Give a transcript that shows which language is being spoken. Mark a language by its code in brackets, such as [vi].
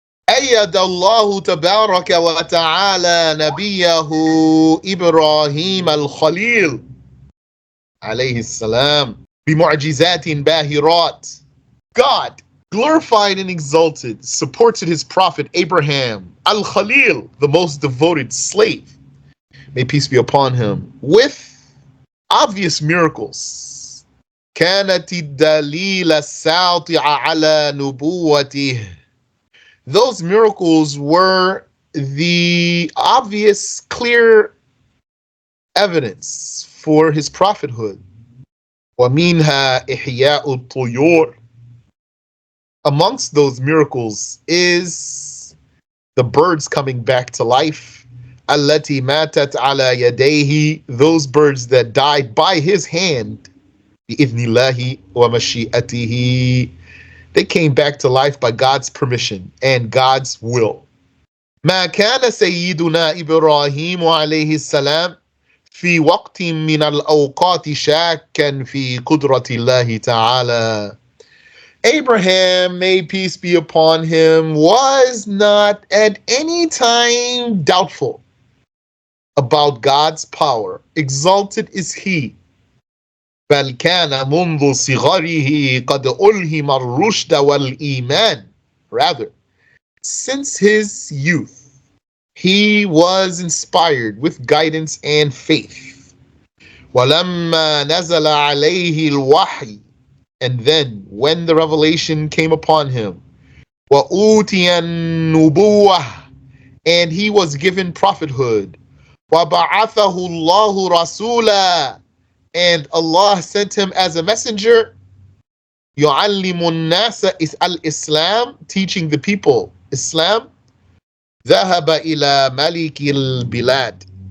[ar] أيد الله تبارك وتعالى نبيه إبراهيم الخليل عليه السلام بمعجزات باهرات. [en] God, glorified and exalted, supported his prophet Abraham, Al-Khalil, the most devoted slave, may peace be upon him, with obvious miracles. [ar] كانت الدليل الساطع على نبوته. [en] Those miracles were the obvious, clear evidence for his prophethood. [ar] وَمِنْهَا إِحْيَاءُ الطُّيُورِ. [en] Amongst those miracles is the birds coming back to life. [ar] التي ماتت على يديه, [en] those birds that died by his hand. [ar] بإذن الله ومشيئته. [en] They came back to life by God's permission and God's will. [ar] ما كان سيدنا إبراهيم عليه السلام في وقت من الأوقات شاكا في قدرة الله تعالى. [en] Abraham, may peace be upon him, was not at any time doubtful about God's power. Exalted is he. [ar] بل كان منذ صغره قد ألهم الرشد والإيمان. [en] Rather, since his youth, he was inspired with guidance and faith. [ar] ولما نزل عليه الوحي. [en] And then, when the revelation came upon him, [ar] وأوتي النبوة, [en] and he was given prophethood, [ar] وبعثه الله رسولا, [en] and Allah sent him as a messenger, [ar] يعلم الناس الإسلام, [en] teaching the people Islam, [ar] ذهب إلى ملك البلاد.